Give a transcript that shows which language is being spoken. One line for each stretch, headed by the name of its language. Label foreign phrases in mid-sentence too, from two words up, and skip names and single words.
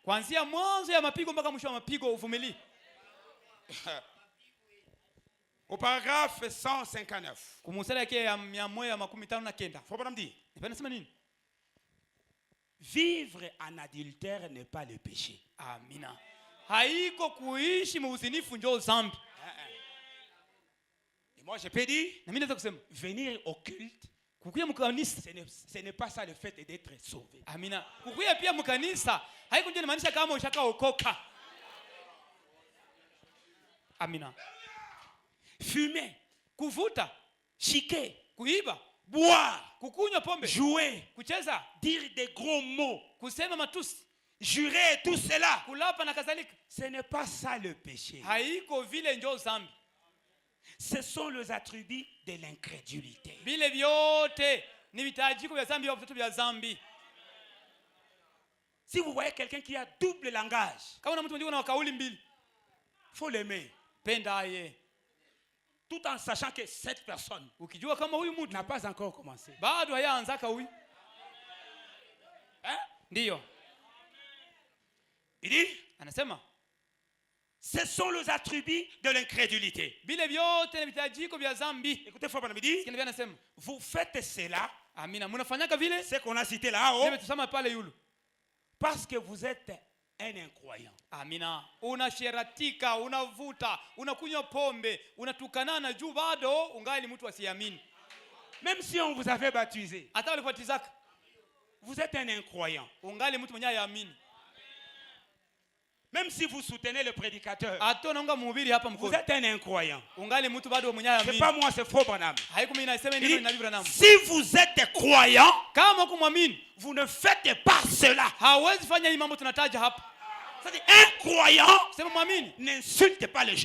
French: Au paragraphe 159. Faut pas me dire. Vivre en adultère n'est pas le péché. Amina.
Swahili: Haiko kuishi muuzinifu ndio zambi.
French: Et moi je peux dire, venir au culte, ce n'est pas ça le fait d'être sauvé. Amina.
Swahili: Kukuya pia mkanisa haiko ndio inamaanisha kama ushakaokoka. Amina.
French: Fumer,
Swahili: kuvuta,
French: chiquer,
Swahili: kuiba,
French: boire,
Swahili: kukunywa pombe,
French: jouer,
Swahili: kucheza,
French: dire des gros mots,
Swahili: kusema matusi,
French: jurer, tout cela,
Swahili: kulapa na kadhalika.
French: Ce n'est pas ça le péché.
Swahili: Haiko vile ndio zambi.
French: Ce sont les attributs de l'incrédulité.
Swahili: Vile vyote ni vitajiko vya zambi au vitu vya zambi.
French: Si vous voyez quelqu'un qui a double langage,
Swahili: kama una mtu mwingine ana kauli mbili,
French: faut l'aimer.
Swahili: Penda yeye.
French: Tout en sachant que cette personne
Swahili: ukijua kama huyu mtu
French: n'a pas encore commencé.
Swahili: Bado hayaanzaka huyu.
French: Hein?
Swahili: Ndio.
French: Il dit,
Swahili: anasema,
French: Ce sont les attributs de l'incrédulité. Écoutez, frère Banamidi, vous faites cela, ce qu'on a cité là-haut, parce que vous êtes un incroyant. Amina.
Swahili: Unasheratika, unavuta, unakunywa pombe, unatukanana juu bado ungali mtu asiamini.
French: Même si on vous avait baptisé,
Swahili: hata walibatizaka,
French: vous êtes un incroyant.
Swahili: Ungali mtu mwenye haamini.
French: Même si vous soutenez le prédicateur, vous êtes un incroyant. C'est pas moi, c'est Frère Branham. Si vous êtes croyant, vous ne faites pas cela. Un croyant n'insulte pas les gens.